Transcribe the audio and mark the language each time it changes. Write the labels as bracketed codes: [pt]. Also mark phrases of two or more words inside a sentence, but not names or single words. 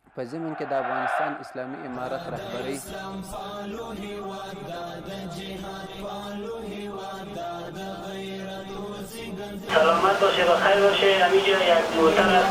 [ps] په ضمن کې د افغانستان اسلامي امارت رهبرۍ [fa] سلامت باشه و خیر باشه. همینجا یک موتر هست.